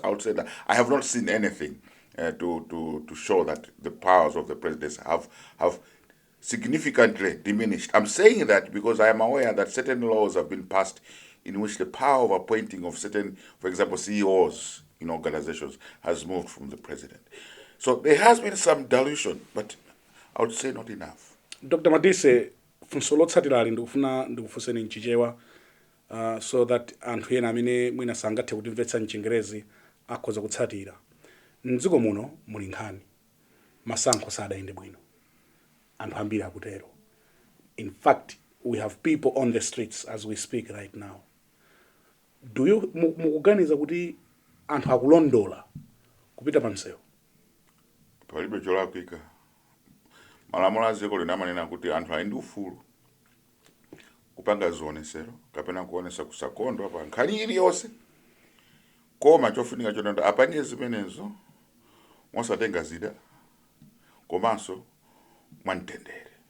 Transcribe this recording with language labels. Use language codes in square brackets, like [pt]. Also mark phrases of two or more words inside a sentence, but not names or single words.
[en] I would say that I have not seen anything to show that the powers of the president have significantly diminished. I'm saying that because I am aware that certain laws have been passed in which the power of appointing of certain, for example, CEOs in organizations has moved from the president. So there has been some dilution, but I would say not enough. Dr. [ny] Madise, funso lotsatira ali ndikufuna ndikufunseni mchichewa [en] so that [ny] anthu ena amene mwina sangathe kutimvetsa mchingerezi akhoza kutsatira. Mdziko muno muli nkhani masankho sadayende bwino. Anthu ambiri akutero. [en] In fact, we have people on the streets as we speak right now. Do you [ny] mukuganiza kuti anthu akulondola kupita pa msewu? Palibe cholakwika. Malamulo a dziko linamanena kuti anthu ali ndi ufulu kupanga zionesero kapena kuonesa kusakondwa pa nkhani iliyonse, koma chofunika chonenda apange zimenezo mosatenga zida komanso mwamtendere.